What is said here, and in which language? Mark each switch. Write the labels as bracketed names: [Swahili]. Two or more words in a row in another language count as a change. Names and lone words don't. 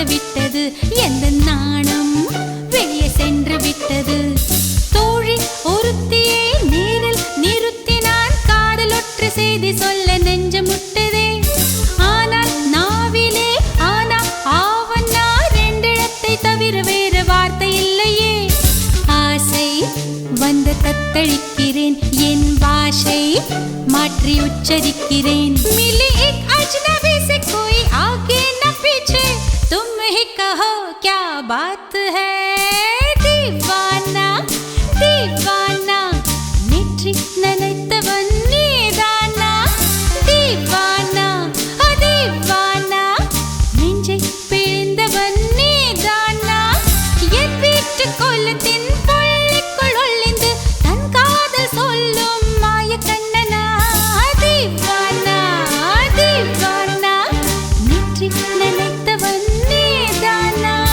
[Tamil] விட்டது எந்த நாணம் வெளியே சென்று விட்டது தோழி ஒருத்தியை நேரில் நிறுத்தினான் காதல் ஒற்று செய்தி சொல்ல நெஞ்சு முட்டதே ஆனால் நாவிலே ஆனா ஆவன்னா ரெண்டிடத்தை தவிர வேறு வார்த்தை இல்லையே ஆசை வந்து தத்தளிக்கிறேன் என் பாஷை மாற்றி [Hindi] உச்சரிக்கிறேன் मिली एक अजनबी से कोई आगे न पीछे तुम ही कहो क्या बात है दीवाना दीवाना [Tamil] நேற்றி நினைத்தவன் நீதானா [Hindi] दीवाना ओ दीवाना [Tamil] நெஞ்சை பிழிந்தவன் நீதானா என் வீட்டு கொல்லத்தின் பள்ளிக்குள் ஒளிந்து தன் காதல் சொல்லும் மாய கண்ணனா [Hindi] दीवाना दीवाना [Tamil] நேற்றி நினைத்தவன் நீதானா